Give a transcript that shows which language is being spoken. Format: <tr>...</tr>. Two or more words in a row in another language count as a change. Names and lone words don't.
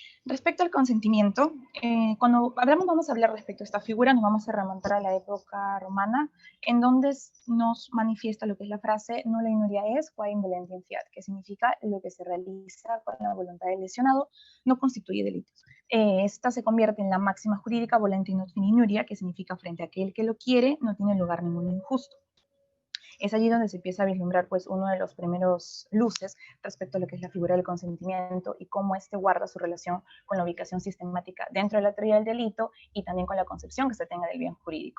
<es>Respecto al consentimiento, cuando hablamos, vamos a hablar respecto a esta figura, nos vamos a remontar a la época romana, en donde nos manifiesta lo que es la frase</es> <la>nulla inuria est, qua involentium fiat,</la> <es>que significa lo que se realiza con la voluntad del lesionado no constituye delito. Esta se convierte en la máxima jurídica</es> <la>volenti non fin inuria,</la> <es>que significa frente a aquel que lo quiere no tiene lugar ningún injusto. Es allí donde se empieza a vislumbrar pues uno de los primeros luces respecto a lo que es la figura del consentimiento y cómo este guarda su relación con la ubicación sistemática dentro de la teoría del delito y también con la concepción que se tenga del bien jurídico.</es>